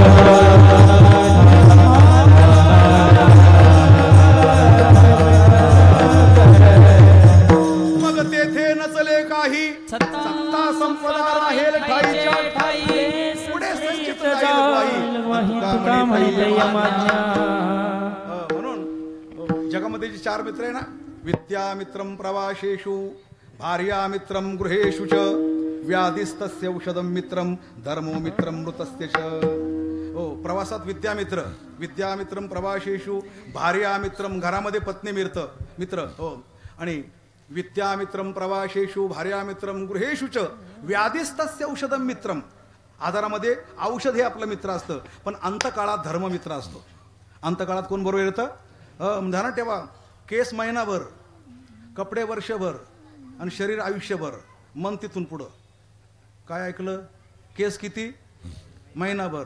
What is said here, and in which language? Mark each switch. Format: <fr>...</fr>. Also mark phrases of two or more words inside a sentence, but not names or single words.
<mr>मग तेथे नचले काही, सत्ता संपदा राहेल ठाईच्या पुढे संचित जाईल वाही. तुका म्हणते यमाज्ञा. म्हणून जगामध्ये जे चार मित्र आहे ना,</mr> <sa>विद्या मित्रम प्रवासेषु, भार्या मित्रम गृहेषु च, व्याधिस्तस्य औषधम मित्रम, धर्मो मित्रम मृतस्य च.</sa> <mr>हो, प्रवासात विद्यामित्र,</mr> <sa>विद्यामित्रम प्रवासेषु, भार्या मित्रम</sa> <mr>घरामध्ये पत्नी मित्र. हो, आणि</mr> <sa>विद्यामित्रम प्रवासेषु, भार्या मित्रम गृहेषु च, व्याधिस्तस्य औषधम मित्रम.</sa> <mr>आजारामध्ये औषध हे आपलं मित्र असतं, पण अंतकाळात धर्ममित्र असतो. अंतकाळात कोण बरोबर येतं? ध्यानात ठेवा, केस महिनाभर, कपडे वर्षभर आणि शरीर आयुष्यभर, मन तिथून पुढं. काय ऐकलं? केस किती? महिनाभर.</mr>